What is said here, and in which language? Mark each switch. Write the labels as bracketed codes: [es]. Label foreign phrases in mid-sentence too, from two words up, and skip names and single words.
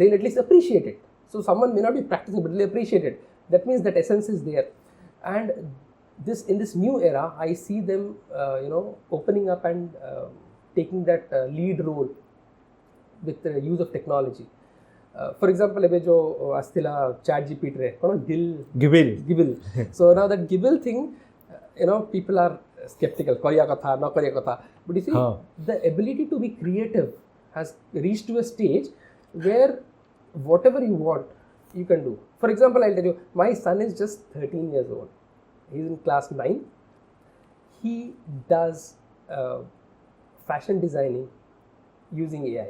[en] They'll at least appreciate it. So someone may not be practicing, but they'll appreciate it. That means that essence is there. And in this new era, I see them opening up and taking that lead role with the use of technology. For example, [or] ଏବେ जो ଆସିଥିଲା ChatGPT ରେ କ'ଣ Gibble. [en] So now that Gibble thing, people are skeptical, [or] କରିବା କଥା ନ କରିବା କଥା. [en] But you see, the ability to be creative has reached to a stage where whatever you want, you can do. For example, I'll tell you, my son is just 13 years old. He's in class 9. He does fashion designing using AI.